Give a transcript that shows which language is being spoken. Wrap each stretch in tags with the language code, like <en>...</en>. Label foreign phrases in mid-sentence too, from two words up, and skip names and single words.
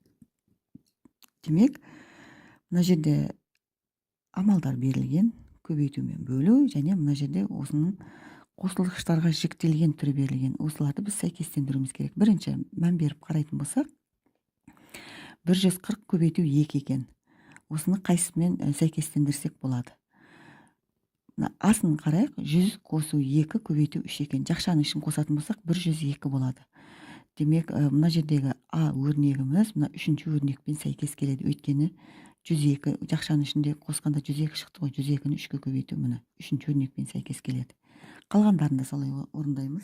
<kk>Демек, мына жерде амалдар берілген, көбейту мен бөлу, және мына жерде осының қосылғыштарға жіктелген түрі берілген. Осыларды біз сәйкестендіруіміз керек. Бірінші мән беріп қарайтын болсақ, 140 көбейту 2 екен. Осыны қайсымен сәйкестендірсек болады?</kk> <ky>мына асын карайык. 100 косуу 2 көбөйтүү 3 экен. Жакшанын ишин косатын болсак 102 болот. Демек, мына жердеги А өрнегimiz мына 3-чү өрнекпен сайкес келет. Өйткөнү 102 жакшанын ишинде коскондо 102 чыкты го. 102-ни 3кө көбөйтүү мына 3-чү өрнекпен сайкес келет. Калгандарын да солой орундайбыз.</ky>